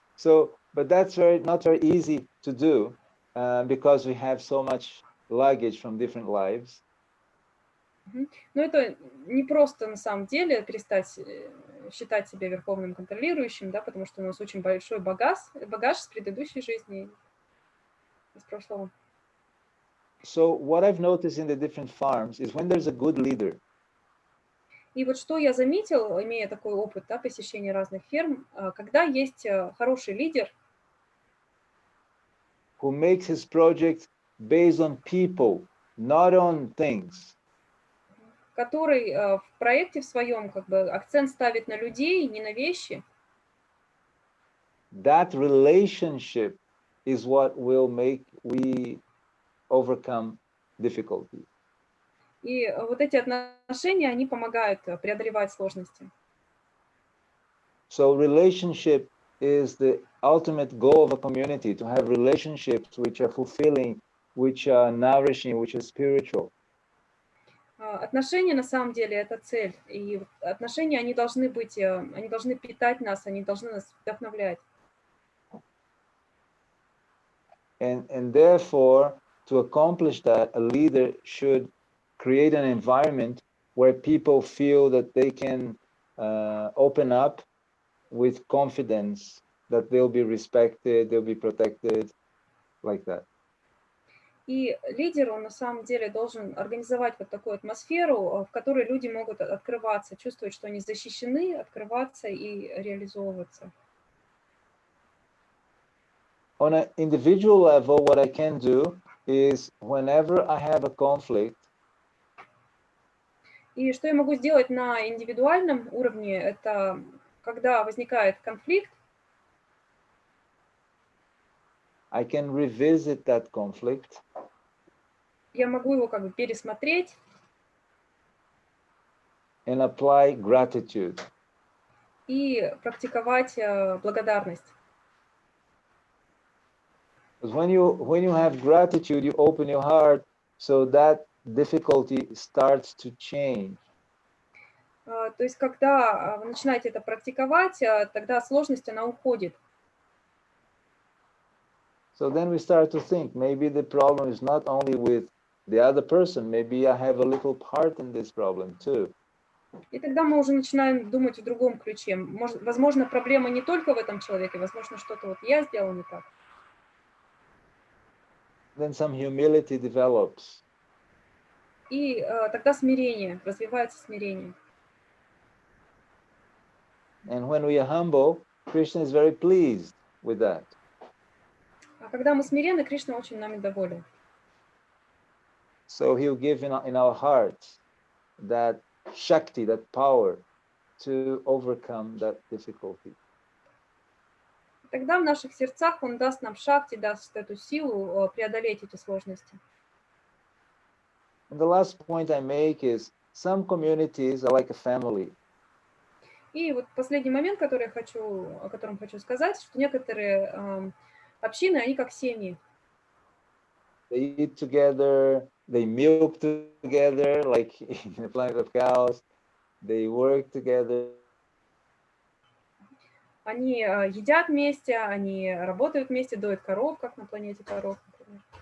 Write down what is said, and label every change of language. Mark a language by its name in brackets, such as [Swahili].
[English] So, but that's not very easy to do because we have so much luggage from different lives. [Russian] Но это не просто на самом деле перестать считать себя верховным контролирующим, да, потому что у нас очень большой багаж с предыдущей жизни, из прошлого. [English] So what I've noticed in the different farms is when there's a good leader. [Russian] И вот что я заметил, имея такой опыт, да, посещения разных ферм, когда есть хороший лидер, [English] who makes his project based on people, not on things. [Russian] который в проекте в своем как бы акцент ставит на людей, не на вещи. [English] That relationship is what will make we overcome difficulty. [Russian] И вот эти отношения, они помогают преодолевать сложности. [English] So relationship is the ultimate goal of a community, to have relationships which are fulfilling, which are nourishing, which are spiritual. [Russian] Отношения на самом деле это цель. И отношения, они должны быть, они должны питать нас, они должны нас вдохновлять. [English] And therefore, to accomplish that, a leader should create an environment where people feel that they can open up with confidence, that they'll be respected, they'll be protected, like that. [Russian] И лидер, он на самом деле должен организовать вот такую атмосферу, в которой люди могут открываться, чувствовать, что они защищены, открываться и реализовываться. [English] On an individual level, what I can do is whenever I have a conflict, [Russian] и что я могу сделать на индивидуальном уровне, это когда возникает конфликт, [English] I can revisit that conflict. [Russian] Я могу его как бы пересмотреть. [English] And apply gratitude. [Russian] И практиковать благодарность. [English] Because when you have gratitude, you open your heart, so that difficulty starts to change. [Russian] То есть, когда вы начинаете это практиковать, тогда сложность, она уходит. [English] So then we start to think, maybe the problem is not only with the other person, maybe I have a little part in this problem too. [Russian] И тогда мы уже начинаем думать в другом ключе. Возможно, проблема не только в этом человеке, возможно, что-то вот я сделал не так. [English] Then some humility develops. [Russian] И тогда смирение, развивается смирение. [English] And when we are humble, Krishna is very pleased with that. [Russian] А когда мы смиренны, Кришна очень нами доволен. [English] So he'll give in our hearts that Shakti, that power to overcome that difficulty. [Russian] Тогда в наших сердцах Он даст нам шакти, даст эту силу преодолеть эти сложности. [English] And the last point I make is some communities are like a family. [Russian] И вот последний момент, о котором хочу сказать, что некоторые общины, они как семьи. [English] They eat together, they milk together, like in the planet of cows. They work together. [Russian] Они едят вместе, они работают вместе, доят коров, как на планете коров, например.